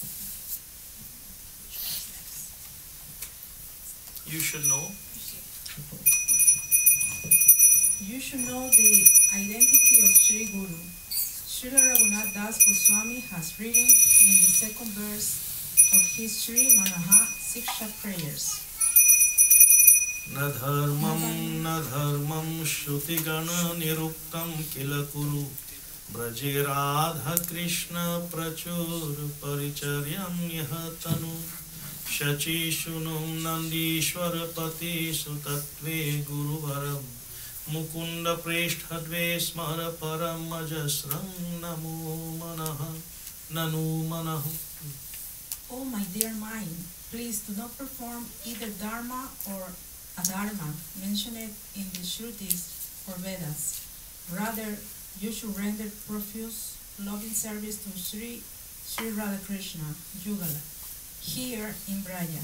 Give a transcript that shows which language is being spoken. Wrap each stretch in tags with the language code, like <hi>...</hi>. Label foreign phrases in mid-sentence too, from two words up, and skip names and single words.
<en>You should know. You should know the identity of Sri Guru. Srila Raghunath Das Goswami has written in the 2nd verse of his Sri Manaha Siksha prayers.</en> <sa>न धर्मं श्रुतिगण निरुक्तं किल कुरु ब्रजे राधा कृष्ण प्रचुर परिचर्यं यह तनु शचीशुनुं नन्दीश्वर पति सुतत्वे गुरुवरं मुकुंद प्रेष्ठद्वे स्मर परम अजस्रं नमो मनः ननु मनः.</sa> <en>Oh my dear mind, please do not perform either dharma or adharma mentioned in the Shrutis or Vedas. Rather, you should render profuse, loving service to Sri Radhakrishna, Yugala, here in Braya.</en>